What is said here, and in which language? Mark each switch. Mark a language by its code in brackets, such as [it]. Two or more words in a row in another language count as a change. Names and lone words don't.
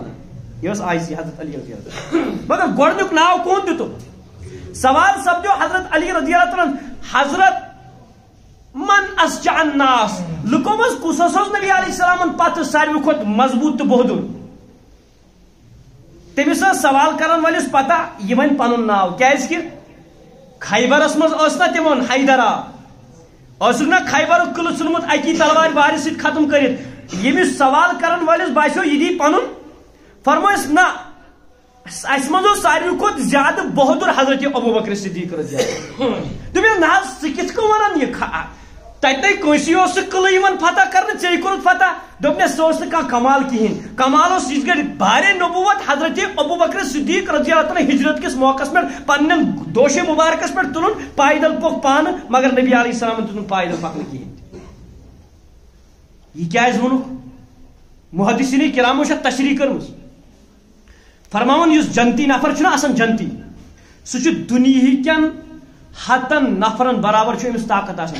[ks] یہ آئی سی حضرت علی [ar] رضی اللہ عنہ. [ks] مگر گۄڈنیُک ناو کون دِتُکھ؟ سوال سپدیو حضرت علی [ar] رضی اللہ عنہ [ks] حضرت [ar] من اسجع الناس [ks] لُکو منٛز کُس اوس نبی [ar] علیہ السلامن [ks] پتہٕ ساروی کھۄتہٕ مضبوٗط تہٕ بہادُر. تٔمِس ٲس سوال کرن وٲلِس پتہ یہِ وَنہِ پنُن ناو کیازِ کہِ خیبرس منٛز ٲس نا تِمن حیدرا ٲسُکھ نا خیبرُک قلعہٕ ژھُنمُت اکی تلوارِ وارِ سۭتۍ ختم کٔرِتھ. ییٚمِس سوال کرن وٲلِس باسیو یہِ دی پنُن فرمٲیس نہ اس منٛز اوس ساروی کھۄتہٕ زیادٕ بہادُر حضرت ابو بکر صدیق [ar] رضی اللہ عنہ. [ks] دوٚپمَس نہ حظ ژٕ کِتھ کٔنۍ وَنان یہِ تتہِ کٲنٛسی اوس سُہ قلعہٕ یِوان فتح کرنہٕ ژےٚ کوٚرُتھ فتح. دوٚپنَس سُہ اوس نہٕ کانٛہہ کمال کِہیٖنۍ. کمال اوس یِژھ گٔڑۍ بارے نبوت حضرت ابو بکر صدیق [ar] رضی اللہ عنہ [ks] ہجرت کِس موقعس پٮ۪ٹھ پننٮ۪ن دوشے مبارکس پٮ۪ٹھ تُلُن پایدل پوٚک پانہٕ مگر نبی [ar] علیہ السلامن [ks] تُل نہٕ پایدل پکنہٕ کِہیٖنۍ. یہِ کیازِ ووٚنُکھ؟ محدثیٖنِ کرامو چھےٚ تشریح کٔرمٕژ فرماوان یُس جنتی نفر چھُنہ آسان جنتی سُہ چھُ دُنیہِکٮ۪ن 100 نفرن برابر چھُ أمِس طاقت آسان.